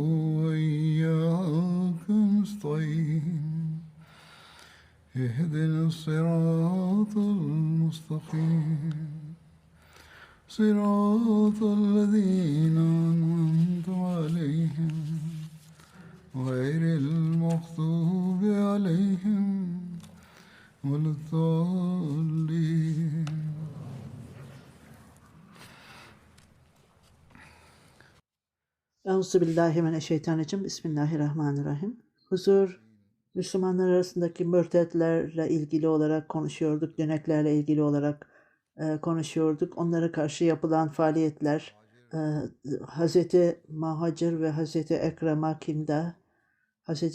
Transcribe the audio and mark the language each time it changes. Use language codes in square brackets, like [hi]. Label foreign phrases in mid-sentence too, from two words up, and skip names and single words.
[ar] وإياك نستعين اهدنا الصراط المستقيم صراط الذين أنعمت عليهم غير المغضوب عليهم ولا الضالين. أعوذ بالله من الشيطان الرجيم. بسم الله الرحمن الرحيم. [tr] Huzur, Müslümanlar arasındaki mürtetlerle ilgili olarak konuşuyorduk, döneklerle ilgili olarak konuşuyorduk. Onlara karşı yapılan faaliyetler, Hz. Mahacir ve Hz. Ekrema Kinda, Hz.